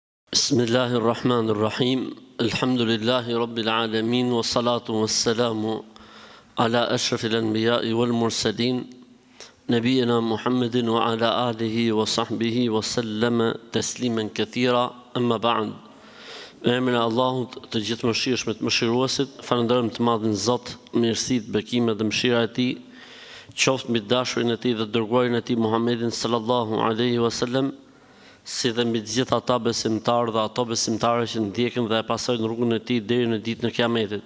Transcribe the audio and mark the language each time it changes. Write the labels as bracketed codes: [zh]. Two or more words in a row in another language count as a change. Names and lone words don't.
[ar] بسم الله الرحمن الرحيم. الحمد لله رب العالمين والصلاة والسلام على أشرف الأنبياء والمرسلين نبينا محمد وعلى آله وصحبه وسلم تسليما كثيرا. أما بعد. [sq] Me emrin e Allahut të gjithë mëshirshëm të mëshiruesit, falenderojmë të madhin Zot, mirësitë, bekimet dhe mëshira e Tij qoftë mbi dashurin e Tij dhe dërguarin e Tij Muhammedin [ar] صلى الله عليه وسلم, [sq] si dhe mbi të gjithë ata besimtarë dhe ato besimtare që ndjekin dhe e pasojnë rrugën e Tij deri në ditën e Kiametit.